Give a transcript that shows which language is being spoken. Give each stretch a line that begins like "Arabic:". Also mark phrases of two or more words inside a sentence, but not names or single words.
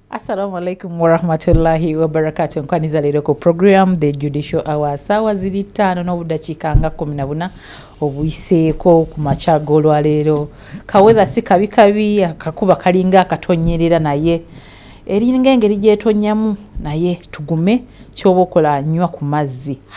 Arabic: السلام عليكم ورحمة الله وبركاته.
Ganda: Nkwaniza lero ku program The Judicial Hour sawa ziri 5 n'obudakiika nga 14 obuyiseeko ku machago olwaleero. Kawetha si kabi akakuba kalinga akatonyerera naye eringa engeri gyetonyamu naye tugume kyoba okola nywa ku mazzi.